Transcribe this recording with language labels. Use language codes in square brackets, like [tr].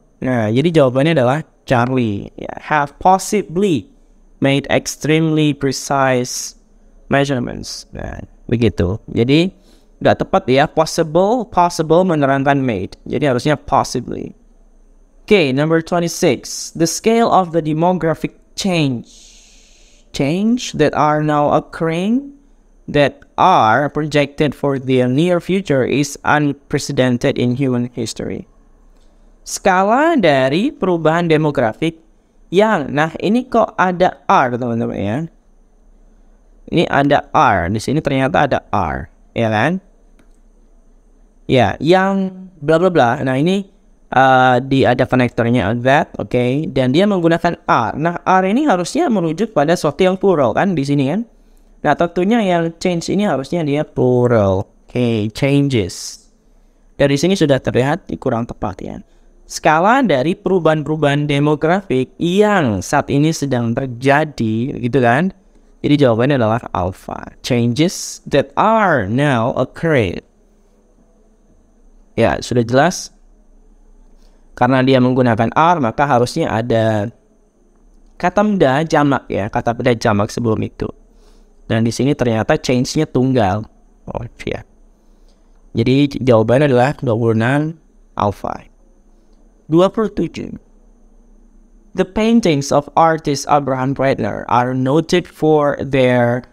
[id] Nah, jadi jawabannya adalah Charlie. [en] Ya, have possibly made extremely precise measurements. [id] Nah, begitu. Jadi nggak tepat ya. Possible menerangkan made. Jadi harusnya [en] possibly. Okay, number 26. The scale of the demographic change that are now occurring, that are projected for the near future is unprecedented in human history. [id] Skala dari perubahan demografik yang, nah ini kok ada R teman-teman ya. Ini ada R, di sini ternyata ada R, ya kan? Ya, yang bla bla bla. Nah ini ada konektornya that, oke, dan dia menggunakan R. Nah R ini harusnya merujuk pada sesuatu yang plural kan di sini kan. Nah tentunya yang change ini harusnya dia plural, oke, changes. Dari sini sudah terlihat kurang tepat ya. Skala dari perubahan-perubahan demografik yang saat ini sedang terjadi, gitu kan? Jadi jawabannya adalah alpha. [en] Changes that are now occurring. [id] Ya, sudah jelas. Karena dia menggunakan R, maka harusnya ada kata benda jamak ya, kata benda jamak sebelum itu. Dan di sini ternyata change-nya tunggal. Oh, ya. Jadi jawabannya adalah 26 alpha. [en] 27. The paintings of artist Abraham Breitner are noted for their...